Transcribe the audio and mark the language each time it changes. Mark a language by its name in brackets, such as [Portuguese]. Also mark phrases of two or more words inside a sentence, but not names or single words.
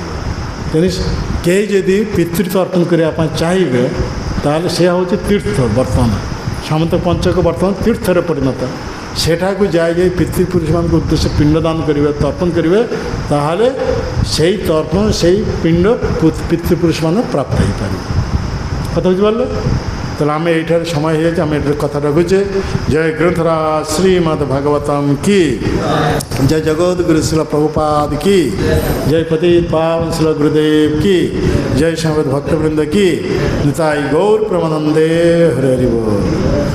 [Odia] ତେଣୁ କେହି ଯଦି ପିତୃ ତର୍ପଣ କରିବା ପାଇଁ ଚାହିଁବେ, ତାହେଲେ ସେ ହେଉଛି ତୀର୍ଥ। ବର୍ତ୍ତମାନ ସାମନ୍ତକ ପଞ୍ଚକ ବର୍ତ୍ତମାନ ତୀର୍ଥରେ ପରିଣତ। ସେଠାକୁ ଯାଇ ପିତୃପୁରୁଷମାନଙ୍କ ଉଦ୍ଦେଶ୍ୟ ପିଣ୍ଡଦାନ କରିବେ, ତର୍ପଣ କରିବେ, ତାହେଲେ ସେଇ ତର୍ପଣ ସେଇ ପିଣ୍ଡ ପିତୃପୁରୁଷମାନେ ପ୍ରାପ୍ତ ହେଇପାରିବେ। କଥା ବୁଝିପାରିଲେ? [Bangla] তাহলে আমি এইটার সময় হয়েছে, আমি এটার কথা রাখুছে। জয় গ্রন্থরাজ শ্রীমদ ভাগবতম কি জয়, জগৎগুরু শিল প্রভুপাদ কি জয়, পতিত পাবন শিল গুরুদেব কি জয়, সমবেত ভক্তবৃন্দ কি নিতাই গৌর প্রেমানন্দে হরে হরি বল।